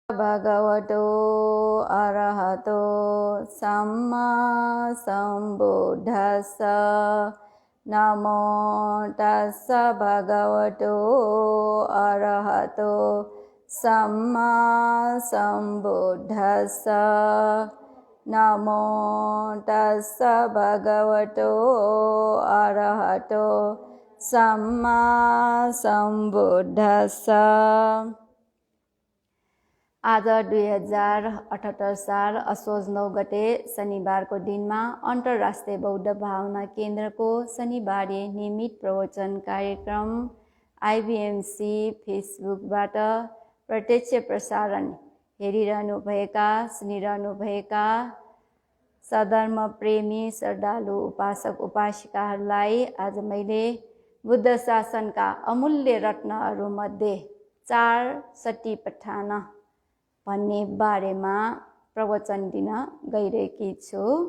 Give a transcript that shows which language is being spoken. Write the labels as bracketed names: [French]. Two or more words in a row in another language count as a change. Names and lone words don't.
[Pali] भगवतो अरहतो सम्मा सम्बुद्धस्स नमो तस्स भगवतो अरहतो सम्मा सम्बुद्धस्स नमो तस्स भगवतो अरहतो सम्मा सम्बुद्धस्स। [Nepali] आज 2078 साल असोज 9 गते शनिबारको दिनमा अन्तर्राष्ट्रिय बौद्ध भावना केन्द्रको शनिबारे नियमित प्रवचन कार्यक्रम आइबिएमसी फेसबुकबाट प्रत्यक्ष प्रसारण हेरिरहनुभएका सुनिरहनुभएका सधर्म प्रेमी श्रद्धालु उपासक उपासिकाहरूलाई आज मैले बुद्ध शासनका अमूल्य रत्नहरूमध्ये 4 सतिपट्ठान भन्ने बारेमा प्रवचन दिन गइरहेकी छु।